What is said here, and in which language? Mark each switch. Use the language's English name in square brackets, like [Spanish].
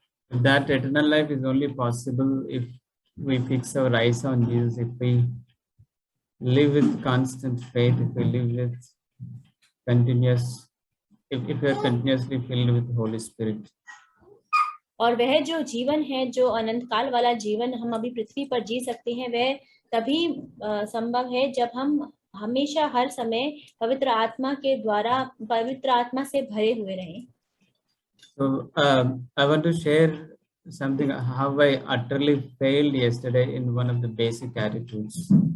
[English] That eternal life is only possible if we fix our eyes on Jesus, if we live with constant faith, if we live with if we are continuously filled with Holy Spirit. [Hindi] और वह जो जीवन है, जो अनंत काल वाला जीवन हम अभी पृथ्वी पर जी सकते हैं, वह तभी संभव है जब हम हमेशा हर समय पवित्र आत्मा के द्वारा पवित्र आत्मा से भरे हुए रहें। [English] So I want to share something how I utterly failed yesterday in one of the basic attitudes.